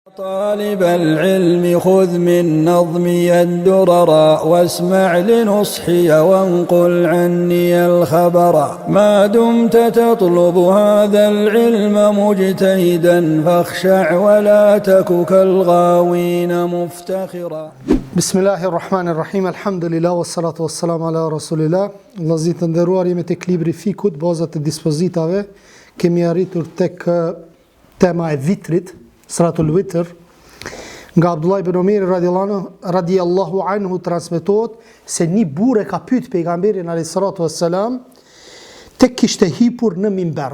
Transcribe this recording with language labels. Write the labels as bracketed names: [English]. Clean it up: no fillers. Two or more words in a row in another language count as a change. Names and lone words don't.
[Arabic] طالب العلم خذ من نظمي الدرر واسمع لنصحي وانقل عني الخبر ما دمت تطلب هذا العلم مجتهدا فاخشع ولا تك كالغاوين مفتخرا. بسم الله الرحمن الرحيم الحمد لله والصلاة والسلام على رسول الله. [Albanian] Vëllezër të nderuar, jemi tek libri Fikut, bazat e dispozitave. Kemi arritur tek tema e vitrit, [Arabic] صلاة الوتر. [Albanian] Nga Abdullah ibn Umar [Arabic] رضي الله عنه [Albanian] transmetohet se një burrë ka pyet pejgamberin [Arabic] عليه الصلاة والسلام [Albanian] tek kishte hipur në mimber.